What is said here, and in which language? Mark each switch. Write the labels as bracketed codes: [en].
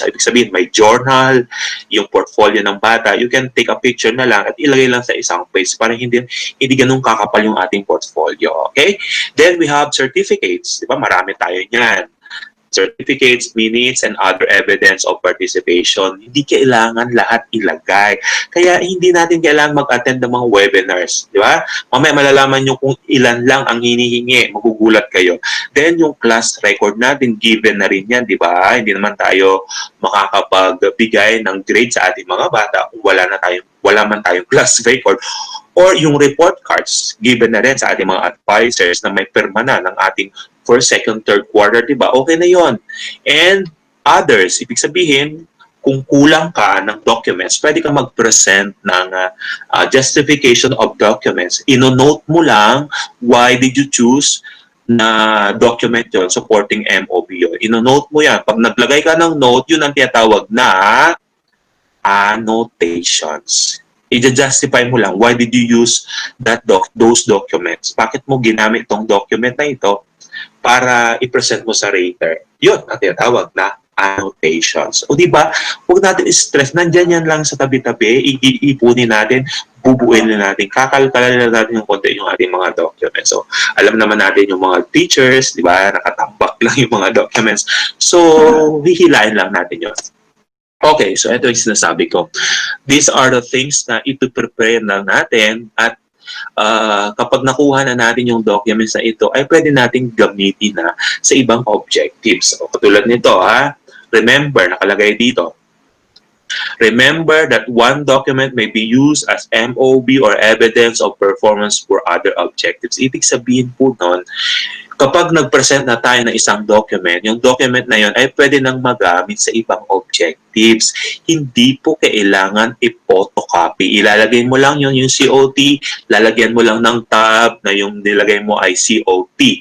[tl] Ibig sabihin, may journal, yung portfolio ng bata. [en] You can take a picture [tl] na lang at ilagay lang sa isang page para hindi ganun kakapal yung ating portfolio. Okay? [en] Then we have certificates. [tl] Di ba? Marami tayo niyan. [en] Certificates, minutes, and other evidence of participation. [tl] Hindi kailangan lahat ilagay. Kaya hindi natin kailangan mag-attend ng mga webinars. Di ba? Mamaya malalaman nyo kung ilan lang ang hinihingi. Magugulat kayo. Then yung class record natin, given na rin yan. Di ba? Hindi naman tayo makakapagbigay ng grade sa ating mga bata kung wala man tayong class record. Or yung report cards, given na rin sa ating mga advisors na may perma na ng ating first, second, third quarter, di ba? Okay na yon. And others, ibig sabihin, kung kulang ka ng documents, pwede ka mag-present ng [en] justification of documents. [tl] Ino-note mo lang [en] why did you choose [tl] na document yon supporting MOB yun. Ino-note mo yan. Pag naglagay ka ng note, yun ang tinatawag na annotations. I-justify mo lang [en] why did you use those documents. [tl] Bakit mo ginamit tong document na ito para i-present mo sa rater. Yun ang tinatawag na annotations. O di ba? Huwag natin i-stress. Nandyan yan lang sa tabi-tabi. Iipunin natin, bubuin na natin, kakalkalan na natin yung konti yung ating mga documents. So, alam naman natin yung mga teachers, di ba? Nakatambak lang yung mga documents. So, hihilain lang natin yun. Okay, so ito yung sinasabi ko. [en] These are the things [tl] na ito-prepare lang natin at kapag nakuha na natin yung documents na ito, ay pwede nating gamitin na sa ibang objectives. O, katulad nito, remember, nakalagay dito, [en] remember that one document may be used as MOB or evidence of performance for other objectives. [tl] Ibig sabihin po nun, kapag nag-present na tayo ng isang document, yung document na yun ay pwede nang magamit sa ibang objectives. Hindi po kailangan i-photocopy. Ilalagay mo lang yung COT, lalagyan mo lang ng tab na yung nilagay mo ay COT.